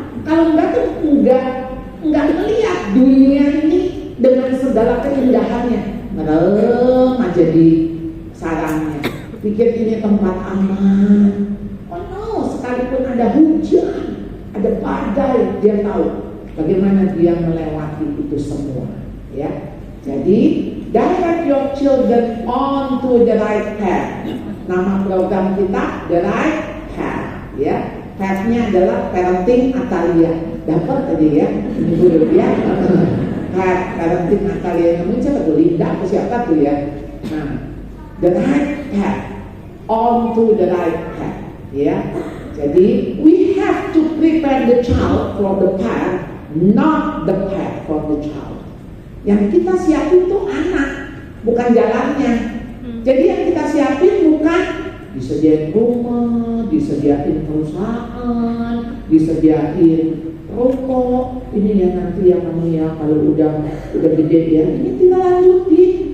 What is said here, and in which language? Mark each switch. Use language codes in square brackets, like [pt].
[id] Kalau enggak tuh enggak melihat dunia ini dengan segala keindahannya. Merem aja di sarangnya. Pikir ini tempat aman. [en] Oh no, [id] sekalipun ada hujan, ada badai, dia tahu bagaimana dia melewati itu semua. Ya, jadi [en] direct your children onto the right path. [id] Nama program kita The Right Path. Ya, path-nya adalah parenting Atalia. Dapat tadi ya, ini dulu ya. Path parenting Atalia namanya siapa tuh? Linda atau siapa tuh ya? Nah, [en] the right path, onto the right path. [id] Ya, jadi [en] we have to prepare the child for the path, not the path for the child. [id] Yang kita siapin tuh anak, bukan jalannya. Jadi yang kita siapin bukan disediain rumah, disediain perusahaan, disediain rokok. Ini ya nanti yang kamu ya kalau udah gede ya, ini tinggal lanjutin.